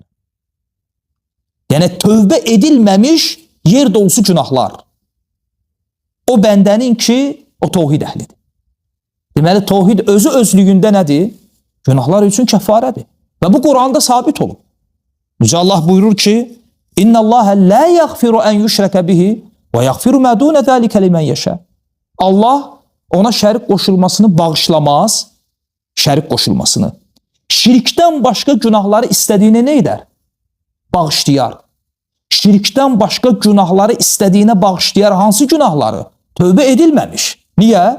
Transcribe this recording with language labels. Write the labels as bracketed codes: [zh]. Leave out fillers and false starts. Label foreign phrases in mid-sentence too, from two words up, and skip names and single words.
[az] Yəni, tövbə edilməmiş yer dolusu günahlar. O bəndənin ki, o tövhid əhlidir. Deməli, tövhid özü özlüyündə nədir? Günahlar üçün kəffarədir. Və bu Quranda sabit olub. Yüce Allah buyurur ki, [ar] إن الله لا يغفر أن يشرك به ويغفر ما دون ذلك لمن يشاء. [az] Allah ona şərik qoşulmasını bağışlamaz, şərik qoşulmasını. Şirkdən başqa günahları istədiyini nə edər? Bağışlayar. Şirkdən başqa günahları istədiyinə bağışlayar. Hansı günahları? Tövbə edilməmiş. Niyə?